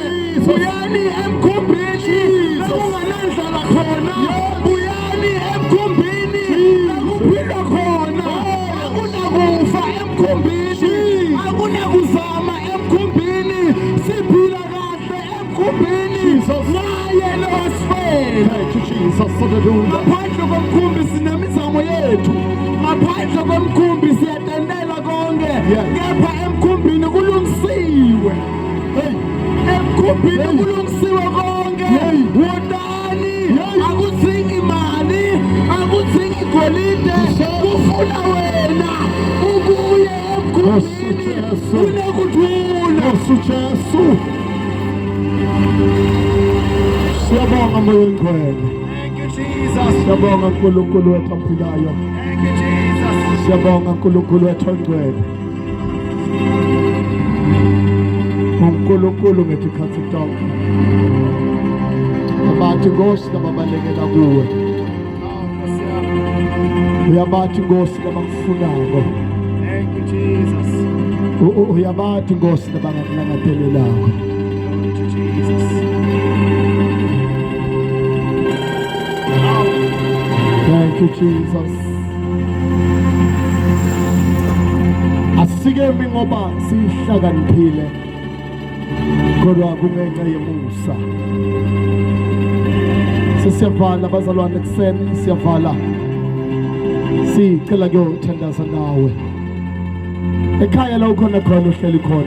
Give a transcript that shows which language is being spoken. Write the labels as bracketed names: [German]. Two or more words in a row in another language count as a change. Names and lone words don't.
[Zulu] Uyani emkhumbini lokunganandlala khona. Uyani emkhumbini lokuphila khona. Akunakufa emkhumbini, akunakuzama emkhumbini, siphila kahle emkhumbini. Naye losifela. [English] Thank you, Jesus, hallelujah. [Zulu] Ngaphandle komkhumbi sinemizamo yethu, ngaphandle komkhumbi siyatendela konke, kepha emkhumbini kulungisiwe. Emkhumbini kulungisiwe konke. Wodani, akudzingi imali, akudzingi golide, kufuna wena ubuye emkhumbini kunekuthula. Jesu. Siyabonga moya ngcwele. [English] Thank you, Jesus. [Zulu] Siyabonga uNkulunkulu wethu ophilayo. [English] Thank you, Jesus. [Zulu] Siyabonga uNkulunkulu wethu ongcwele. uNkulunkulu ngithi khathi tonke. Abathi Nkosi nababalekela kuwe. Uyabathi Nkosi nabakufunako. [English] Thank you, Jesus. [Zulu] Uyabathi Nkosi nabangakulangadelelako. [English] Thank you, Jesus. Thank you, Jesus. [Zulu] Asikemi ngoba sihlakaniphile, kodwa kungenxa yemusa. Sesiyavala abazalwane ekuseni, siyavala sicela kuyothandaza nawe ekhaya la ukhona khona uhleli khona.